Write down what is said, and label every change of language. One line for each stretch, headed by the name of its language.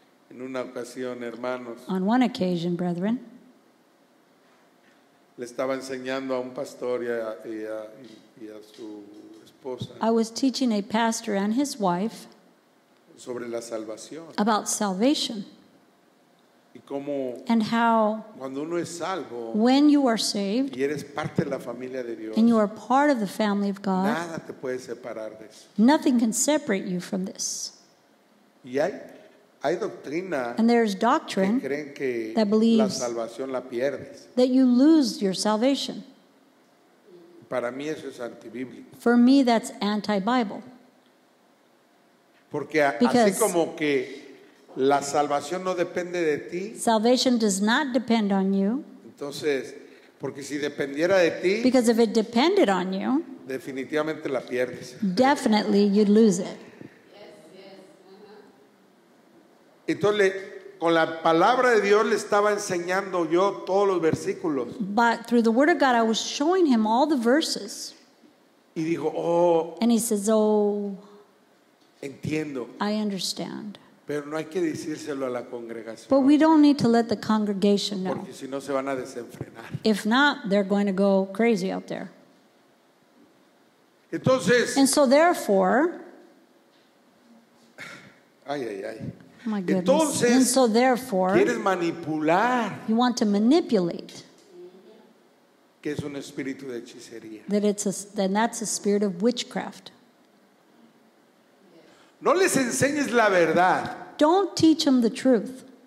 Spanish: En una ocasión, hermanos,
English: On one occasion, brethren,
Spanish: le estaba enseñando a un pastor y a su esposa
English: I was teaching a pastor and his wife
Spanish: sobre la salvación
English: about salvation
Spanish: y cómo
English: and how
Spanish: cuando uno es salvo
English: when you are saved
Spanish: y eres parte de la familia de Dios,
English: and you are part of the family of God,
Spanish: nada te puede separar de eso.
English: nothing can separate you from this.
Spanish: Y hay doctrina
English: And there's
Spanish: que
English: doctrine
Spanish: creen que
English: that
Spanish: la
English: believes
Spanish: salvación la pierdes.
English: that you lose your salvation.
Spanish: Para mí eso es antibíblico.
English: For me, that's anti-Bible.
Spanish: Porque así
English: Because-
Spanish: como que la salvación no depende de ti,
English: Salvation does not depend on you,
Spanish: entonces, porque si dependiera de ti,
English: because if it depended on you,
Spanish: definitivamente la pierdes.
English: definitely you'd lose it.
Spanish: Entonces, con la palabra de Dios le estaba enseñando yo todos los versículos.
English: But through the Word of God, I was showing him all the verses.
Spanish: Y dijo, oh,
English: And he says, oh,
Spanish: entiendo.
English: I understand.
Spanish: Pero no hay que decírselo a la
English: But
Spanish: congregación,
English: we don't need to let the congregation know.
Spanish: porque si no se van a desenfrenar.
English: If not, they're going to go crazy out there.
Spanish: Entonces,
English: And so therefore,
Spanish: ay.
English: my goodness.
Spanish: Entonces,
English: And so therefore,
Spanish: quieres manipular,
English: you want to manipulate
Spanish: que es un espíritu de hechicería.
English: then that's a spirit of witchcraft.
Spanish: No les enseñes la verdad,
English: Don't teach them the truth,